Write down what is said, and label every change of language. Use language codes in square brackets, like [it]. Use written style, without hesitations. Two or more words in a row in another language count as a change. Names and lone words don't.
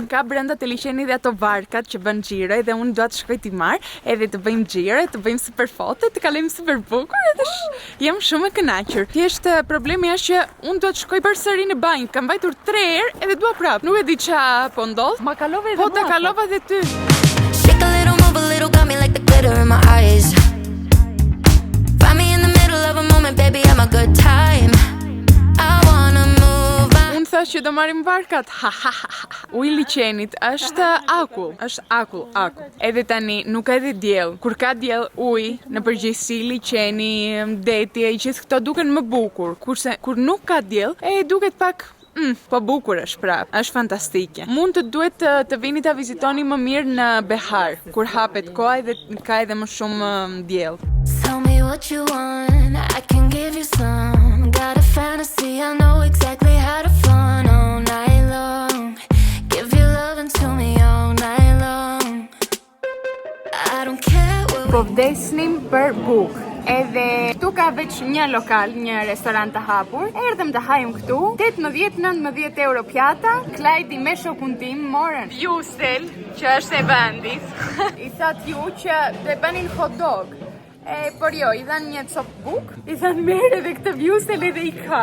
[sq] Ka brenda të liçenit dhe ato varkat që bën xhiro, edhe unë dua të shkoj ti marr, edhe të bëjmë xhiro, të bëjmë super foto, të kalojmë super bukur, edhe jam shumë e kënaqur. Thjesht problemi është që unë dua të shkoj përsëri në banjë. Kam vajtur 3 herë edhe dua prap. Nuk e di qa po ndodh. Ma kalove edhe Po ta kalova dhe ty. [en] Shake a little, move a little, got me like the glitter in my eyes. Find me in the middle of a moment, baby, I'm a good time. I wanna move on. [sq] Unë thash që do marrim varkat. Uji liçenit është akull. Edhe tani nuk ka edhe diell. Kur ka diell uji, në përgjithësi liçeni, deti, e gjithë këto duken më bukur. Kurse kur nuk ka diell, duket pak po bukur është prap, është fantastike. Mund të duhet të vini ta vizitoni më mirë në Behar, kur hapet koha dhe ka edhe më shumë diell. [en] what you want, I can give you some. Got a fantasy, I know exactly how to fun all night long. Give your loving to me all night long. I don't care what [sq] Po vdesnim për bukë. Edhe këtu ka veç një lokal, një restorant të hapur. Erdhëm të hajmë këtu, 18-19 euro pjata. Klajdi me shokun tim morën Justel, që është e vendit. I that ju që dhe bënin [en] hot dog. [sq] Por jo, i dhanë një copë buk, i dhanë merë edhe këtë Justel edhe i ka.